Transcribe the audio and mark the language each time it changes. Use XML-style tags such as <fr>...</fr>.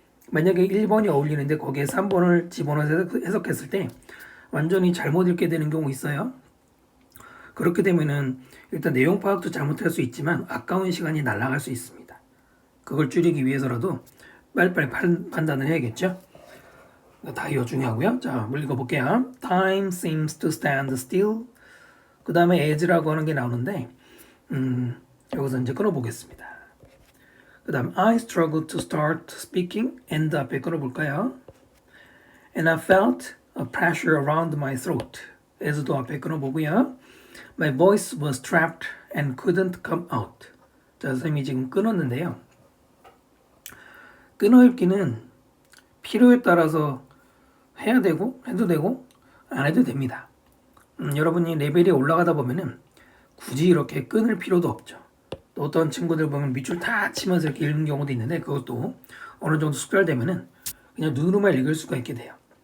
<ko>만약에 1번이 어울리는데 거기에 3번을 집어넣어서 해석했을 때 완전히 잘못 읽게 되는 경우 있어요. 그렇게 되면은 일단 내용 파악도 잘못할 수 있지만 아까운 시간이 날아갈 수 있습니다. 그걸 줄이기 위해서라도 빨리빨리 판단을 해야겠죠? 다이어 중요하고요. 자, 읽어볼게요.</ko> <en>Time seems to stand still.</en> <ko>그 다음에 as라고 하는 게 나오는데 여기서 이제 끊어보겠습니다. 그 다음</ko> <en>I struggled to start speaking.</en> <ko>and 앞에 끊어볼까요?</ko> <en>And I felt a pressure around my throat.</en> <ko>as도 앞에 끊어보고요.</ko> <en>My voice was trapped and couldn't come out.</en> <ko>자, 선생님이 지금 끊었는데요. 끊어읽기는 필요에 따라서 해야 되고 해도 되고 안 해도 됩니다. 여러분이 레벨이 올라가다 보면은 굳이 이렇게 끊을 필요도 없죠. 또 어떤 친구들 보면 밑줄 다 치면서 이렇게 읽는 경우도 있는데 그것도 어느 정도 숙달되면은 그냥 눈으로만 읽을 수가 있게 돼요.</ko>